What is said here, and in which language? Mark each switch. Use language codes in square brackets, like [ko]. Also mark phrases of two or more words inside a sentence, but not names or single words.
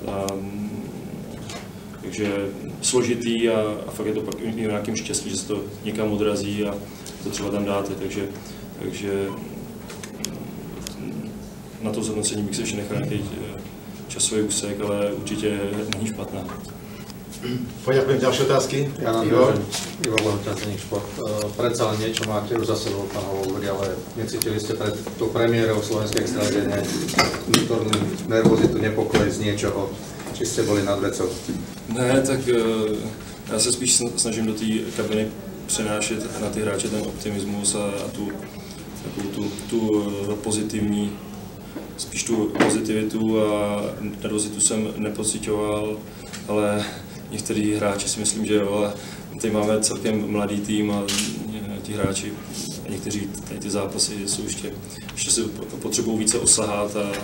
[cs] takže složitý a fakt je to pak i nějakým štěstí, že se to někam odrazí a to třeba tam dáte, takže na to zhodnocení bych se ještě nechal nějaký časový úsek, ale určitě není špatná. [sk] Poďakujem, ďalšie otázky. Ja nám Igor Lehotňaceník Šport. Predsa len niečo máte už za sebou, pán Hovorý, ale necítili ste pred tou premiérou slovenskej extraligy vnútornú nervozitu, nepokoj z niečoho? Či ste boli nad vecou? [cs] Ne, tak já se spíš snažím do té kabiny přenášet na ty hráče ten optimismus a tu pozitivní, spíš tu pozitivitu a nervozitu jsem nepocitoval, ale některý hráči si myslím, že jo, ale tady máme celkem mladý tým a ti hráči a někteří tady ty zápasy jsou ještě si potřebují více osahat